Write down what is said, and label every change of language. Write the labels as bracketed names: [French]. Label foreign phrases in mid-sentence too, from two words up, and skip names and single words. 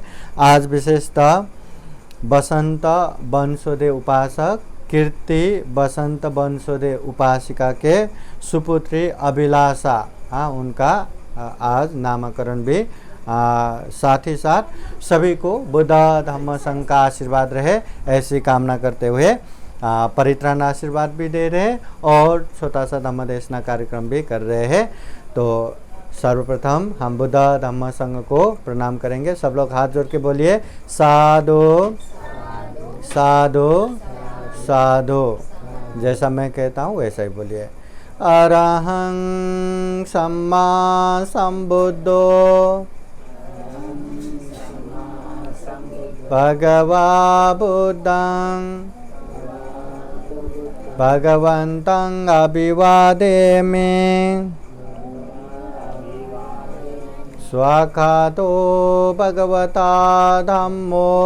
[Hindi] आज विशेषतः बसंत बनसोदे उपासक कीर्ति बसंत बनसोदे उपासिका के सुपुत्री अभिलाषा उनका आज नामकरण भी साथ ही साथ सभी को बुद्ध धम्म संघ का आशीर्वाद रहे ऐसी कामना करते हुए परित्राण आशीर्वाद भी दे रहे हैं और छोटा सा धम्मदेशना कार्यक्रम भी कर रहे हैं। तो सर्वप्रथम हम बुद्ध धम्म संघ को प्रणाम करेंगे। सब लोग हाथ जोड़ के बोलिए साधु साधु साधु। जैसा मैं कहता हूँ वैसा ही बोलिए। [Pali] अरहं सम्मा संबुद्धो भगवा बुद्धं भगवन्तं अभिवादेमि स्वाखातो भगवता धम्मो